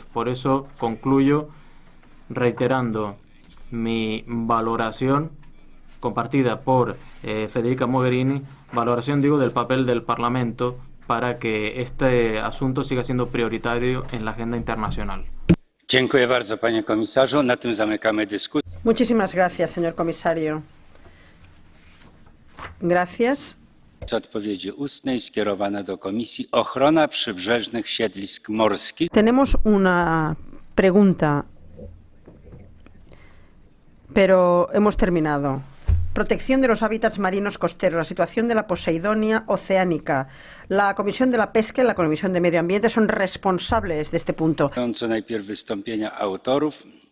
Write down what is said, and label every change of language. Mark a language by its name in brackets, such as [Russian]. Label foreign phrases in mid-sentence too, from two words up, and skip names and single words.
[Spanish] Por eso concluyo reiterando mi valoración compartida por Federica Mogherini, valoración digo del papel del Parlamento para que este asunto siga siendo prioritario en la agenda internacional. [Polish] Dziękuję bardzo, panie komisarzu. Na tym zamykamy dyskusję. [Spanish] Muchísimas gracias, señor comisario. Gracias. [Polish] Odpowiedzi ustnej skierowane do Komisji Ochrona Przybrzeżnych Siedlisk Morskich. [Spanish] Tenemos una pregunta, pero hemos terminado. Protección de los hábitats marinos costeros, la situación de la Poseidonia oceánica. La Comisión de la Pesca y la Comisión de Medio Ambiente son responsables de este punto. [Polish] Najpierw wystąpienia autorów.